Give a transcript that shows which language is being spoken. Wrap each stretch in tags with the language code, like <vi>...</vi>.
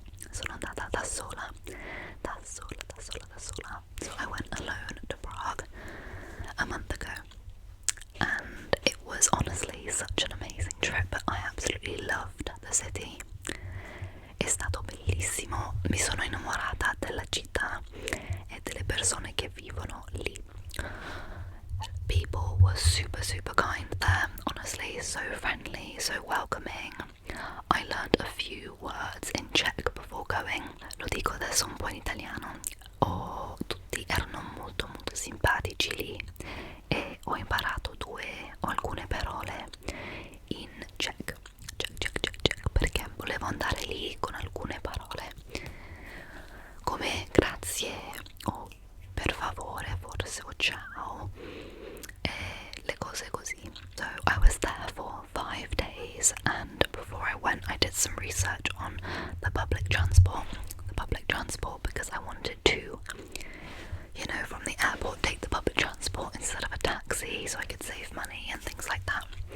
<it>Sono andata da sola.</it> <en>So I went alone to Prague a month ago, and it was honestly such an amazing trip. I absolutely loved the city.</en> <it>È stato bellissimo. Mi sono innamorata della città e delle persone che vivono lì.</it> <en>People were super kind there, honestly, so friendly, so welcoming. I learned a few words in Czech before going.</en> <it>Lo dico adesso un po' in italiano. Tutti erano molto simpatici lì e ho imparato alcune parole in Czech perché volevo andare lì con alcune parole come grazie o per favore forse o ciao e le cose così.</it> <en>So I was there for 5 days, and before I went I did some research on the public transport because I wanted to, from the airport take the public transport instead of a taxi so I could save money and things like that.</en>